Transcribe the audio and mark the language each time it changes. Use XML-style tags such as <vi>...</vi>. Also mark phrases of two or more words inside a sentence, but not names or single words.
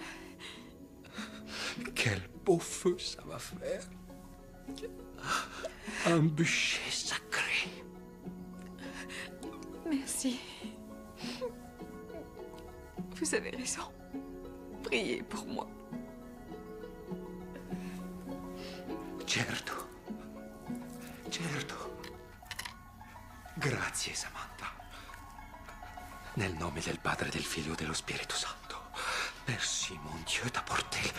<fr>Quel beau feu ça va faire. Un bûcher sacré. Merci. Vous avez raison. Priez pour moi.</fr> <it>Certo. Certo. Grazie, Samantha. Nel nome del Padre, del Figlio e dello Spirito Santo.</it> <fr>Merci, mon Dieu, d'apporter...</fr>